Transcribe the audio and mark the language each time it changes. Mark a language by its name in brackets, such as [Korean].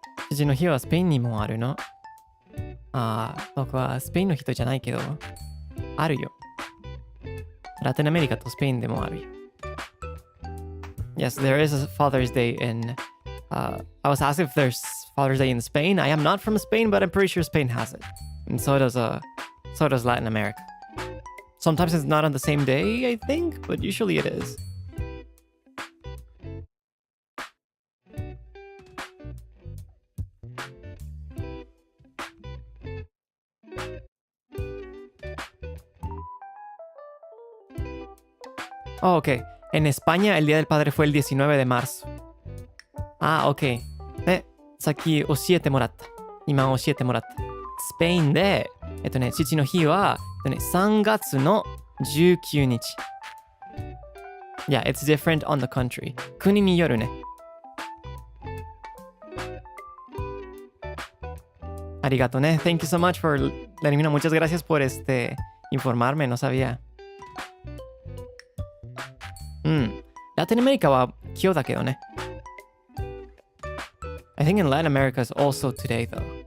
[Japanese] 父の日はスペインにもあるの？僕はスペインの人じゃないけど、あるよ。ラテンアメリカとスペインでもあるよ。 [English] Yes, there is a Father's Day in... I was asked if there's Father's Day in Spain. I am not from Spain, but I'm pretty sure Spain has it. And so does Latin America. Sometimes it's not on the same day, I think, but usually it is. Oh, ok. [Spanish] En España el Día del Padre fue el 19 de marzo. [English] Ok. [Japanese] さっき教えてもらった。今教えてもらった。スペインで、父の日は、3月の19日。 [English] Yeah, it's different on the country. [Japanese] 国によるね。ありがとうね。 [English] Thank you so much for letting me know. [Spanish] Muchas gracias por informarme. No sabía. [Japanese] ラテンアメリカは今日だけどね。 [English] I think in Latin America is also today though.